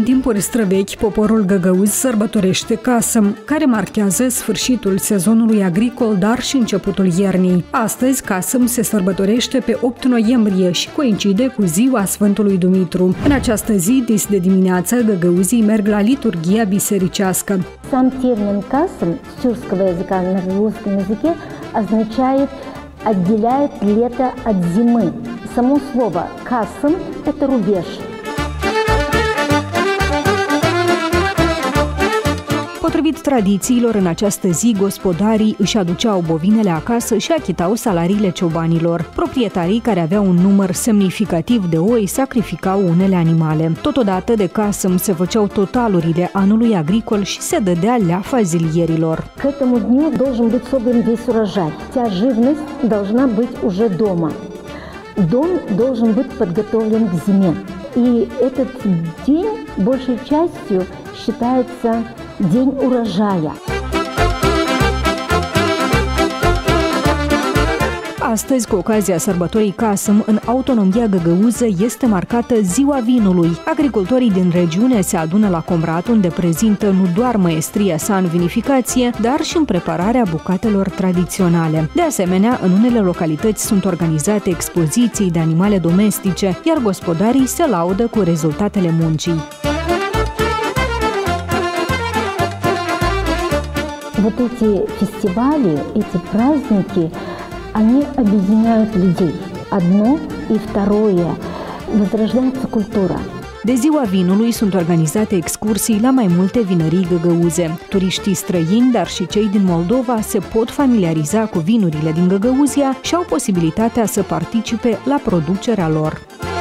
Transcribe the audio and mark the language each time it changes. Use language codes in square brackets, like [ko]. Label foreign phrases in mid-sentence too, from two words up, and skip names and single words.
[ro] timpuri străvechi, poporul găgăuz sărbătorește Casăm, care marchează sfârșitul sezonului agricol, dar și începutul iernii. Astăzi, Casăm se sărbătorește pe 8 noiembrie și coincide cu ziua Sfântului Dumitru. În această zi, dis de dimineață, găgăuzii merg la liturghia bisericească. [ru] Сам термин «касм» с тюркского языка на русском языке означает «отделяет лето от зимы». Само слово «касм» – это рубеж. [ro] Potrivit tradițiilor, în această zi, gospodarii își aduceau bovinele acasă și achitau salariile ciobanilor. Proprietarii care aveau un număr semnificativ de oi sacrificau unele animale. Totodată, de Casăm se făceau totalurile anului agricol și se dădea leafa zilierilor. [ru] К этому дню должен быть собран весь урожай. Вся живность должна быть уже дома. Дом должен быть подготовлен к зиме. И этот день большей частью считается День урожая. [ro] Astăzi, cu ocazia sărbătorii Casăm, în autonomia găgăuză este marcată Ziua Vinului. Agricultorii din regiune se adună la Comrat, unde prezintă nu doar măestria sa în vinificație, dar și în prepararea bucatelor tradiționale. De asemenea, în unele localități sunt organizate expoziții de animale domestice, iar gospodarii se laudă cu rezultatele muncii. [ru] Вот эти фестивали, эти праздники, они объединяют людей. Одно и второе. Возрождается культура. [ro] De Ziua Vinului sunt organizate excursii la mai multe vinării găgăuze. Turiștii străini, dar și cei din Moldova se pot familiariza cu vinurile din Găgăuzia și au posibilitatea să participe la producerea lor.